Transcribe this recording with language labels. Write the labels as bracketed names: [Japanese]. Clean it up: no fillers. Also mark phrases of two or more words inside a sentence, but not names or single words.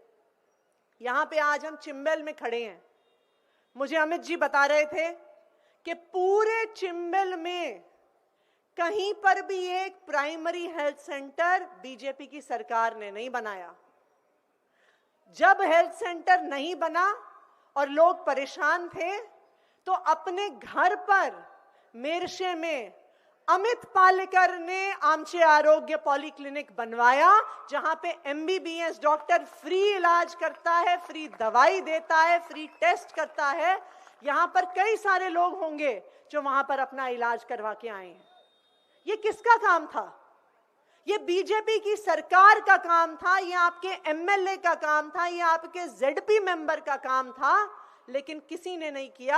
[Hindi] यहां पे आज हम चिंबेल में खड़े हैं। मुझे अमित जी बता रहे थे कि पूरे चिंबेल में कहीं पर भी एक [English] primary health center [Hindi] बीजेपी की सरकार ने नहीं बनाया। जब [English] health center [Hindi] नहीं बना और लोग परेशान थे, तो अपने घर पर मेरशे में अमित पालेकर ने आमचे आरोग्य पॉलीक्लिनिक बनवाया, जहां पे [English] MBBS doctor [Hindi] फ्री इलाज करता है, फ्री दवाई देता है, फ्री टेस्ट करता है। यहां पर कई सारे लोग होंगे जो वहां पर अपना इलाज करवा के आए हैं। ये किसका काम था? ये बीजेपी की सरकार का काम था, ये आपके एमएलए का काम था, ये आपके [English] ZP member [Hindi] का काम था, लेकिन किसी ने नहीं किया।